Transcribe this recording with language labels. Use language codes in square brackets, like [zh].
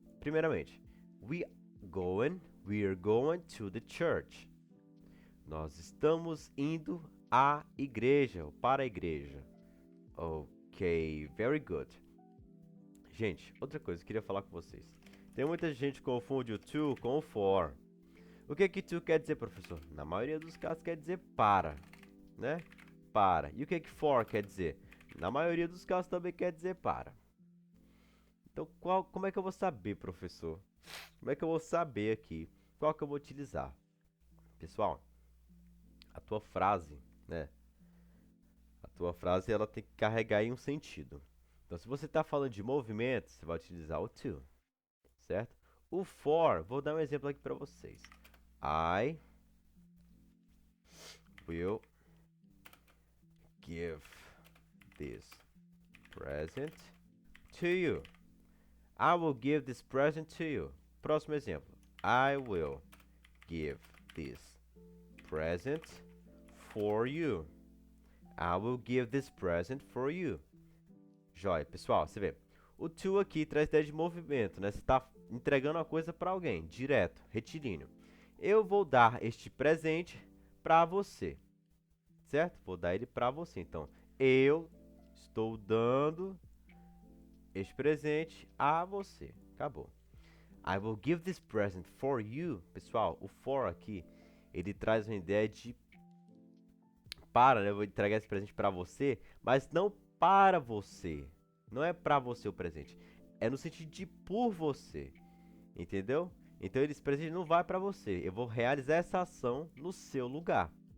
[en] Primeiramente, we are going to the church. [pt] Nós estamos indo à igreja, ou para a igreja. Ok, very good. Gente, outra coisa que eu queria falar com vocês. Tem muita gente que confunde o to com o for. O que to quer dizer, professor? Na maioria dos casos quer dizer para, né? Para. E o que for quer dizer? Na maioria dos casos também quer dizer para. Então, como é que eu vou saber, professor? Como é que eu vou saber aqui qual que eu vou utilizar? Pessoal, a tua frase, né? A tua frase ela tem que carregar em um sentido. Então, se você está falando de movimento, você vai utilizar o to, certo? O for, vou dar um exemplo aqui para vocês. [en] I will give this present to you. I will give this present to you. [pt] Próximo exemplo. [en] I will give this present for you. I will give this present for you. [pt] Joia, pessoal, você vê. O to aqui traz ideia de movimento, né? Você está entregando a coisa para alguém, direto, retilíneo. Eu vou dar este presente para você, certo? Vou dar ele para você. Então, eu estou dando este presente a você. Acabou. [en] I will give this present for you. [pt] Pessoal, o for aqui, ele traz uma ideia de para, né? Eu vou entregar esse presente para você, mas não para você. Não é para você o presente. É no sentido de por você. Entendeu? Então esse presente não vai para você. Eu vou realizar essa ação no seu lugar.